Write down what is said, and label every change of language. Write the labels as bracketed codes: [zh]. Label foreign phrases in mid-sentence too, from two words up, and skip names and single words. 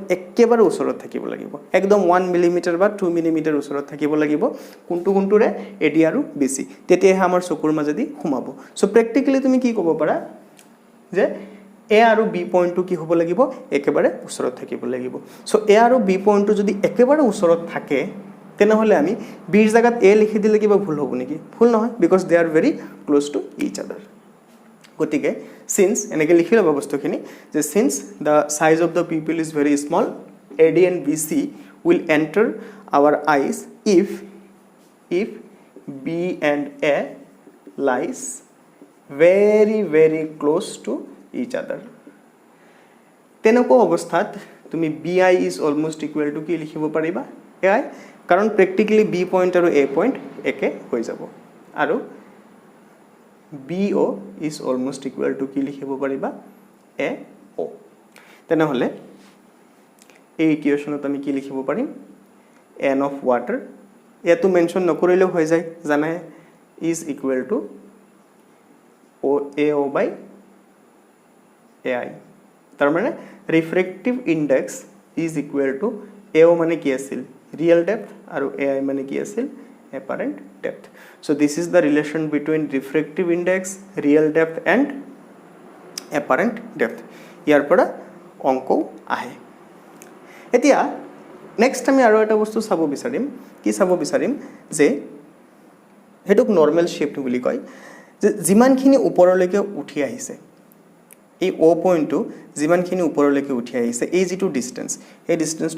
[as] একেবাৰে ওচৰত থাকিব লাগিব একদম 1 মিলিমিটাৰ বা 2 মিলিমিটাৰ ওচৰত থাকিব লাগিব কোনটোৰে AD আৰু BC তেতিয়াহে আমাৰ চকুৰ মাজেদি সোমাব [en] so practically [as] তুমি কি ক'ব পাৰা যে A আৰু B পইণ্টটো কি হ'ব লাগিব একেবাৰে ওচৰত থাকিব লাগিব সো A আৰু B পইণ্টটো যদি একেবাৰে ওচৰত থাকে তেনে হলে আমি B ৰ জায়গাত A লিখি দিলে কিবা ভুল হ'ব নেকি ভুল নহয় [en] because they are very close to each other [as] গতিকে since এনেকে লিখি লব বস্তুখিনি যে [en] since the size of the pupil is very small AD and BC will enter our eyes if B and A lies very close to each other [as] তেনেকুৱা অৱস্থাত তুমি [en] BI is almost equal to [as] কি লিখিব পাৰিবা AI কাৰণ প্ৰ্যাকটিক্যালি B পইণ্ট আৰু A পইণ্ট একে হৈ যাব আৰু [en] BO is almost equal to [as] কি লিখিব পাৰিবা AO তেনে হলে এই ইকুৱেচনত আমি কি লিখিব পাৰিম [en] n of water [as] এটো মেনশন নকৰিলে হৈ যায় জানাই [en] is equal to AO by AI [as] তাৰ মানে [en] refractive index is equal to AO [as] মানে কি আছিল [en] real depth আৰু AI [as] মানে কি আছিল [en] apparent depth so this is the relation between refractive index real depth and apparent depth [as] ইয়াৰ পৰা অংক আহে এতিয়া নেক্সট আমি আৰু এটা বস্তু চাব বিচাৰিম কি চাব বিচাৰিম যে হেতুক [en] normal shift [as] বুলি কয় যে যিমানখিনি ওপৰলৈকে উঠি আহিছে এই O পইণ্টটো যিমানখিনি ওপৰলৈকে উঠি আহিছে এই যেটো ডিসটেন্স এই ডিসটেন্সটো